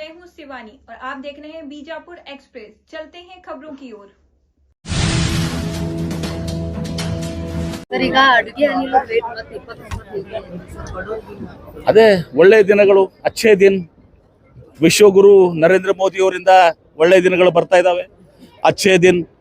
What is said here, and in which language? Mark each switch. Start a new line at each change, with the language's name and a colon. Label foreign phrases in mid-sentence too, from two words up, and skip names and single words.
Hindi: शिवानी और आप देख रहे हैं बीजापुर एक्सप्रेस। चलते हैं खबरों की ओर।
Kannada: ಸರ್, ಈಗ ಅಡುಗೆ ಅನಿಲ ರೇಟ್ ಮತ್ತೆ 29 ಅದೇ ಒಳ್ಳೆಯ ದಿನಗಳು,
Hindi: अच्छे दिन.
Kannada: ವಿಶ್ವಗುರು ನರೇಂದ್ರ ಮೋದಿ ಅವರಿಂದ ಒಳ್ಳೆಯ ದಿನಗಳು ಬರ್ತಾ ಇದ್ದಾವೆ.
Hindi: अच्छे दिन.